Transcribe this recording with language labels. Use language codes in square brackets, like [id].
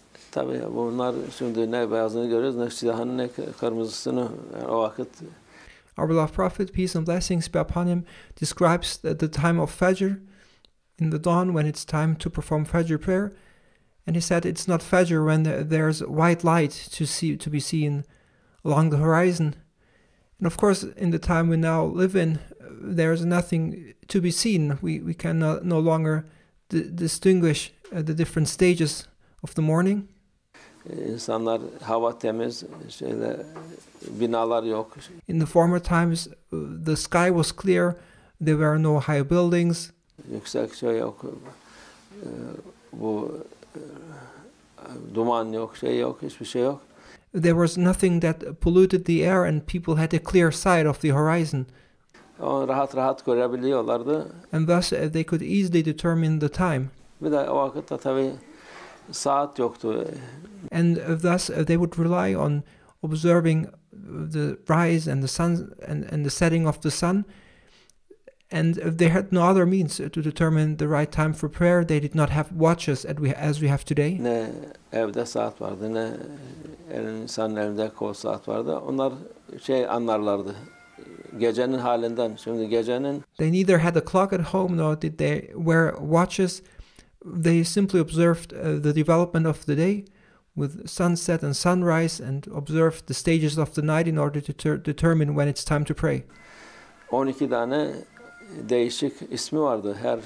[tr] Tabii bunlar şimdi ne beyazını görüyoruz, ne siyahını, ne kırmızısını. Yani o vakit [en] Our beloved Prophet, peace and blessings be upon him, describes the time of Fajr in the dawn when it's time to perform Fajr prayer. And he said it's not Fajr when there's white light to be seen along the horizon. And of course, in the time we now live in, there's nothing to be seen. We can no longer distinguish the different stages of the morning. [tr] insanlar hava temiz, binalar yok. [en] In the former times, the sky was clear. There were no high buildings. [tr] Yüksek şey yok. Bu duman yok, şey yok, hiçbir şey yok. [en] There was nothing that polluted the air, and people had a clear sight of the horizon. [tr] Onu rahat rahat görebiliyorlardı. [en] And thus they could easily determine the time. Bir de o vakitte tabii saat yoktu. And thus they would rely on observing the rise and the sun and the setting of the sun. And they had no other means to determine the right time for prayer. They did not have watches as we have today. [tr] Ne evde saat vardı, ne insanın elinde kol saat vardı. Onlar anlarlardı. Gecenin halinden. Şimdi gecenin [en] They neither had a clock at home nor did they wear watches. They simply observed the development of the day with sunset and sunrise, and observed the stages of the night in order to determine when it's time to pray. [tr] 12 tane değişik ismi vardı.